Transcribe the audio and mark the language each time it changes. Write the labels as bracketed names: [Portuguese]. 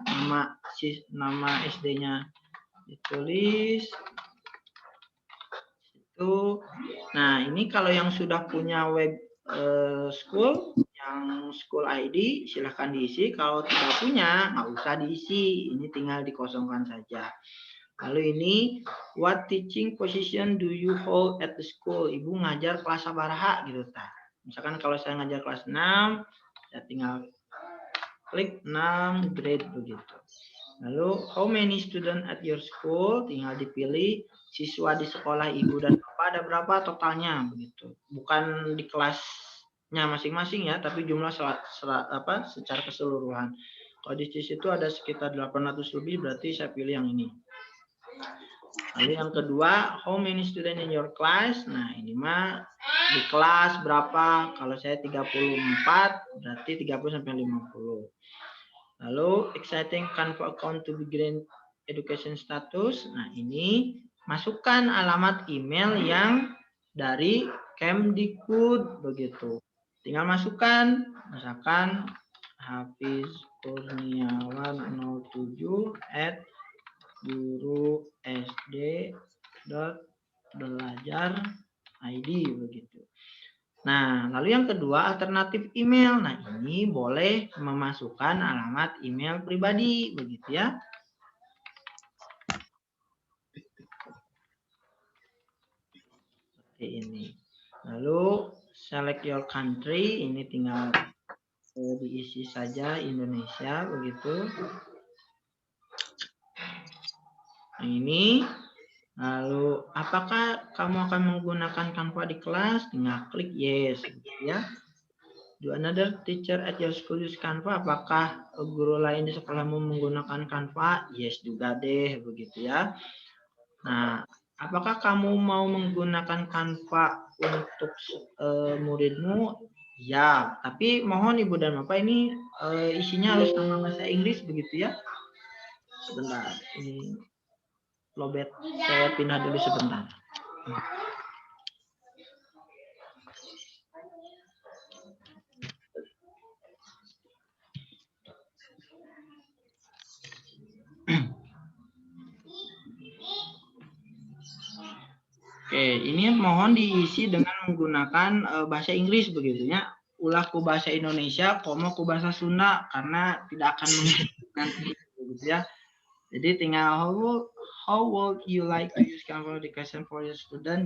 [Indonesian] Nama SD-nya ditulis. Nah, ini kalau yang sudah punya web school, yang school ID, silahkan diisi. Kalau tidak punya, nggak usah diisi. Ini tinggal dikosongkan saja. Lalu ini, [English] what teaching position do you hold at the school? [Indonesian] Ibu ngajar kelas [Sundanese] sabaraha [Indonesian] gitu. Misalkan kalau saya ngajar kelas 6, saya tinggal klik 6 grade begitu. [English] Lalu, how many student at your school? [Indonesian] Tinggal dipilih siswa di sekolah Ibu dan Bapak ada berapa totalnya begitu. Bukan di kelasnya masing-masing ya, tapi jumlah secara keseluruhan. Kalau di situ ada sekitar 800 lebih, berarti saya pilih yang ini. Lalu yang kedua, [English] how many student in your class? [Indonesian] Nah, ini mah di kelas berapa? Kalau saya 34, berarti 30 sampai 50. [English] Lalu exciting Canva account to begin education status. [Indonesian] Nah, ini masukkan alamat email yang dari Kemdikbud begitu. Tinggal masukkan, misalkan Hafiz Kurniawan 07 @guru_sd.belajar_id begitu. Nah, lalu yang kedua alternatif email. Nah, ini boleh memasukkan alamat email pribadi begitu ya. Ini. Lalu select your country, ini tinggal diisi saja Indonesia begitu. Nah, ini. Lalu apakah kamu akan menggunakan Canva di kelas? Tinggal klik yes ya. [English] Do another teacher at your school use Canva? [Indonesian] Apakah guru lain di sekolahmu menggunakan Canva? Yes juga deh begitu ya. Nah, apakah kamu mau menggunakan Canva untuk muridmu? Ya, tapi mohon Ibu dan Bapak ini isinya harus dalam bahasa Inggris begitu ya. Sebentar, ini lobet saya pindah dulu sebentar. Oke, ini mohon diisi dengan menggunakan bahasa Inggris begitu ya. [Sundanese] Ulah ku bahasa Indonesia, komo ku bahasa Sunda [Indonesian] karena tidak akan menggunakan begitu ya. Jadi tinggal [English] how would you like to use Canva education for your student?